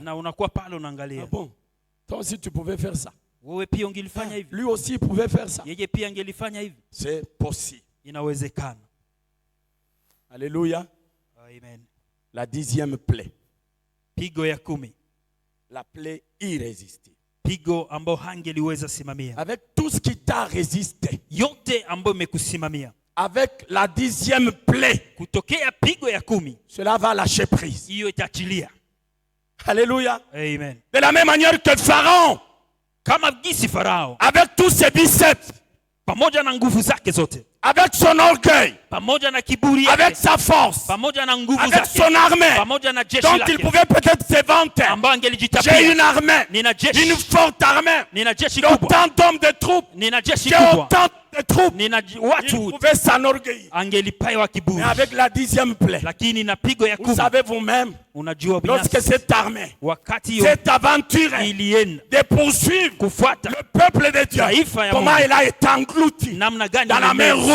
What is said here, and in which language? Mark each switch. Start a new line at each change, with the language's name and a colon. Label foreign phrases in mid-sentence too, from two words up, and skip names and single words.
French: Ah bon, toi aussi tu pouvais faire ça. Lui aussi il pouvait faire ça. C'est possible. Alléluia. Amen. La 10e plaie. La plaie irrésistible.
Swahili: Pigo ambao hangeliweza simamia.
French: Avec tout ce qui t'a résisté.
Swahili: Yote ambao imekusimamia.
French: Avec la 10e plaie.
Swahili: Kutokea pigo ya 10.
French: Cela va lâcher prise.
Swahili: Hiyo itaachilia.
French: Alléluia. Amen. De la même manière que Pharaon.
Swahili: Kama gisi Farao.
French: Avec tous ses biceps.
Swahili: Pamoja na nguvu zake zote.
French: Avec son orgueil,
Swahili: pamoja na kiburi yake,
French: avec sa force,
Swahili: pamoja na nguvu
French: avec
Swahili: zake,
French: son armée,
Swahili: pamoja na jeshi
French: dont
Swahili: lake,
French: il pouvait peut-être se vanter. J'ai une armée, une forte armée, j'ai autant d'hommes de troupes, j'ai autant de troupes. Il pouvait s'enorgueillir. Mais avec la 10e plaie, vous savez vous-même, lorsque cette armée, cette aventure de poursuivre le peuple de Dieu, comment il a été englouti dans la mer rouge.